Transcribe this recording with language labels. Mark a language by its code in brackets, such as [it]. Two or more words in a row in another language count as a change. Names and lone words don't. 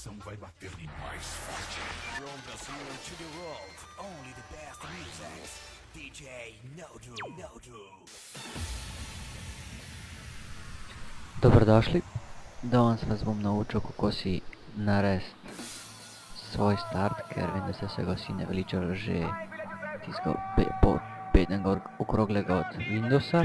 [pt] vai bater-lhe mais forte. [en] From Brazil to the world, only the best music. DJ Nodru. [sl] Dobrodošli. Danes vas bom naučil, kako si narediti svoj start, ker vem, da ste se ga vsi naveličali že tistega bednega okroglega od Windowsa.